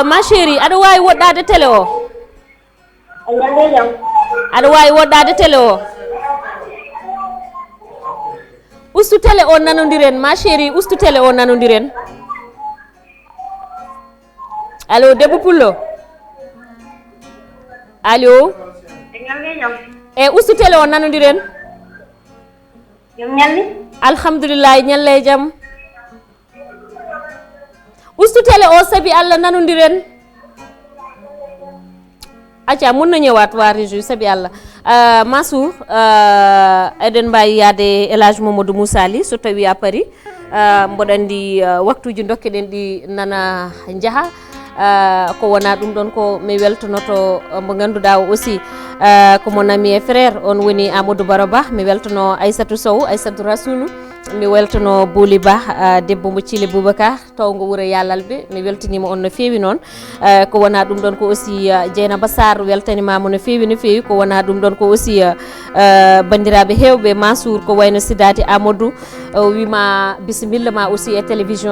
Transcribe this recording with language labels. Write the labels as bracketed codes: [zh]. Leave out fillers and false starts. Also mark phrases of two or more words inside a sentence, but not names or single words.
[fr] Ma chérie [ff] aɗa wawi woɗɗade télé o aɗa wawi woɗɗade télé o ustu télé o nanodiren [fr] ma chérie [ff] ustu télé o nanodiren allo debbo pullo allo e ustu télé o nanodiren Jom ñalli. Alhamdulillah ñalle jam. Ustu télé o sabi Allah nanondiren. [wo] Acha mun na ñëwaat waa région sabi Allah. [ff] Mansour eden mbawi yaade Elhadji Mamadou Moussa Ly so tawi a Paris mboɗo andi waktuji dokkeɗen ɗi nana jaaha ko wona ɗum ɗon ko mi weltonoto mo ganduɗa o aussi ko [fr] mon ami et frère [ff] on woni Amadou Baraba mi weltono Aissatou Sow Aissatou Rasoulou mi weltono Bouli Ba debbo mo Thile Boubacar tawgo wuuro Yalalɓe mi weltanima on no fewi noon ko wona ɗum ɗon ko aussi Dieynaba Sarr weltanimama no fewi ko wona ɗum ɗon ko aussi bandiraɓe hewɓe Mansour ko wayno Sidati Amadou wima bisimilla ma aussi e télévision